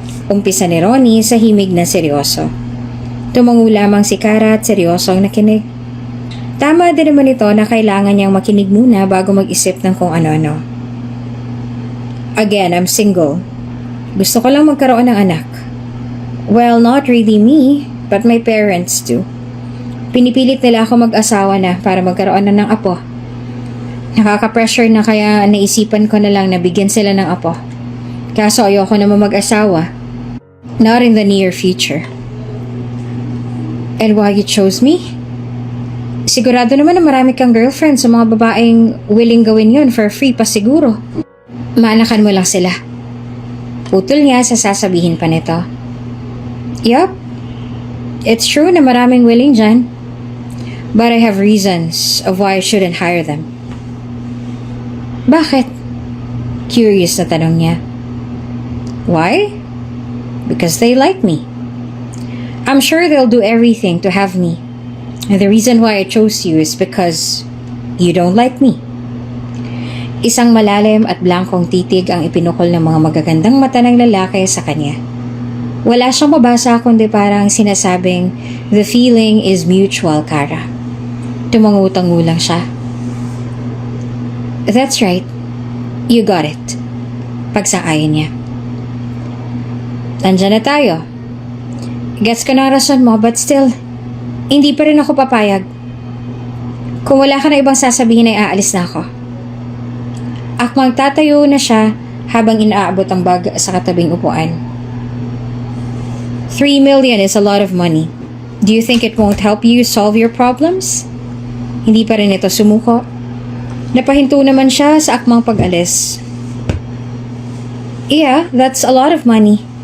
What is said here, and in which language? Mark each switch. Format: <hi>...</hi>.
<tl>Umpisa ni Ronnie sa himig na seryoso. Tumango lamang si Kara at seryosong nakinig. Tama din naman ito na kailangan niyang makinig muna bago mag-isip ng kung ano-ano.</tl> <en>Again, I'm single.</en> <tl>Gusto ko lang magkaroon ng anak.</tl> <en>Well, not really me, but my parents do.</en> <tl>Pinipilit nila ako mag-asawa na para magkaroon na ng apo. Nakaka-pressure na kaya naisipan ko na lang na bigyan sila ng apo. Kaso ayoko naman mag-asawa.</tl> <en>Not in the near future. And why you chose me?</en> <tl>Sigurado naman na marami kang girlfriend sa mga babaeng willing gawin yon for free pa siguro. Maanakan mo lang sila. Putol niya sa sasabihin pa nito.</tl> <en>Yup. It's true</en> <tl>na maraming willing dyan.</tl> <en>But I have reasons of why I shouldn't hire them.</en> <tl>Bakit? Curious na tanong niya.</tl> <en>Why? Because they like me. I'm sure they'll do everything to have me. And the reason why I chose you is because you don't like me.</en> <tl>Isang malalim at blankong titig ang ipinukol ng mga magagandang mata ng lalaki sa kanya. Wala siyang mabasa kundi parang sinasabing,</tl> <en>the feeling is mutual,</en> <tl>Kara. Tumangutango lang siya.</tl> <en>That's right. You got it.</en> <tl>Pagsang-ayon niya. Nandiyan na tayo. Gets ko na ang rason mo,</tl> <en>but still,</en> <tl>hindi pa rin ako papayag. Kung wala ka na ibang sasabihin ay aalis na ako. Akmang tatayo na siya habang inaabot ang bag sa katabing upuan.</tl> <en>3 million is a lot of money. Do you think it won't help you solve your problems?</en> <tl>Hindi pa rin ito sumuko. Napahinto naman siya sa akmang pag-alis.</tl> <en>Yeah, that's a lot of money.</en>